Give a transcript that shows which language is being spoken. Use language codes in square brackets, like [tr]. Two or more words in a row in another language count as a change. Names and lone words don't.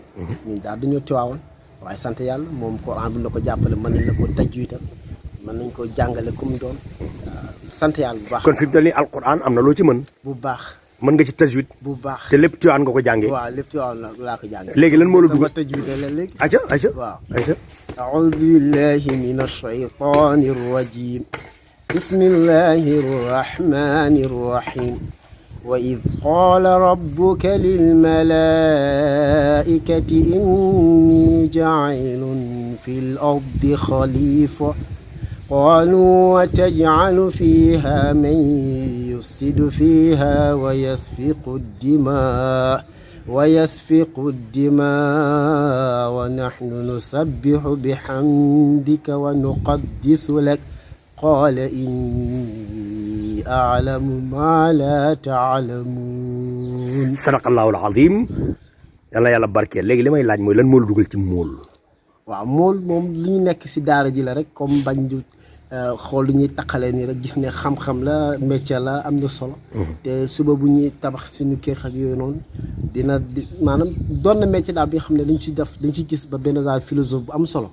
[wo] ñun daal dañoo Tivaouane waaye sant yàlla moom Quran bi na ko jàppale mën nañ la ko tajwiidal mën nañ ko jàngale comme doon sant yàlla bu baax. kon fi mu toll nii alquran am na loo ci mën. bu baax. mën nga ci tajwid. bu baax te lépp Tivaouane nga ko jàngee. waaw lépp Tivaouane laa ko jàngee. léegi lan moo la dugg sama tajwid la léegi. aca waaw aca [ar] أعوذ بالله من الشيطان الرجيم بسم الله الرحمن الرحيم وإذ قال ربك للملائكة إني جاعل في الأرض خليفة قالوا وتجعل فيها من يفسد فيها ويسفك الدماء ونحن نسبح بحمدك ونقدس لك قال إني أعلم ما لا تعلمون. صدق الله العظيم [wo] yàlla barkeel léegi li may laaj mooy lan moo la dugal ci mool. waaw mool moom lu ñu nekk si daara ji la rek comme bañ du xool lu ñuy taqalee nii rek gis ne xam-xam la métier la am na solo. te suba bu ñuy tabax suñu kër ak yooyu noonu maanaam doon na métier daal bi nga xam ne dañ ci gis ba benn [fr] genre philosophe [wo] bu am solo.